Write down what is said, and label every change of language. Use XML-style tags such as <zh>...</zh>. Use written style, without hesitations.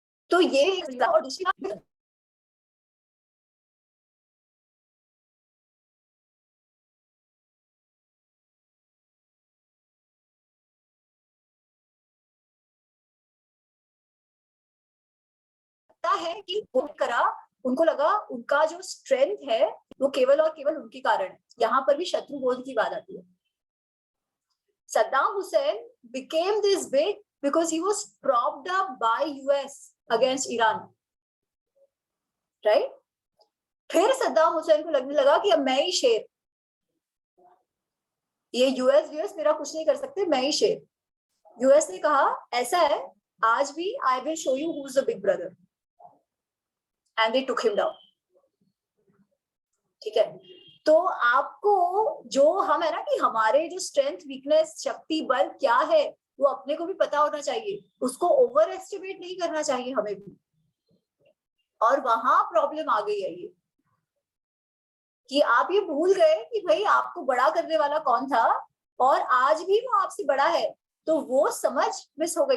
<hi>तो ये और दूसरी बात, है कि वो करा, उनको लगा उनका जो स्ट्रेंथ है वो केवल और केवल उनके कारण है। यहाँ पर भी शत्रु बोध की बात आती है।</hi> <en>Saddam Hussein became this big because he was propped up by US against Iran, right?</en> <hi>फिर सद्दाम हुसैन को लगने लगा कि अब मैं ही शेर, ये यूएस मेरा कुछ नहीं कर सकते, मैं ही शेर। यूएस ने कहा ऐसा है, आज भी</hi> <en>I will show you who's the big brother, and they took him down,</en> <hi>ठीक है। तो आपको जो हम है ना कि हमारे जो स्ट्रेंथ, वीकनेस, शक्ति, बल क्या है वो अपने को भी पता होना चाहिए, उसको ओवर एस्टिमेट नहीं करना चाहिए हमें भी। और वहां प्रॉब्लम आ गई है ये कि आप ये भूल गए कि भाई आपको बड़ा करने वाला कौन था और आज भी वो आपसे बड़ा है, तो वो समझ मिस हो गई।</hi>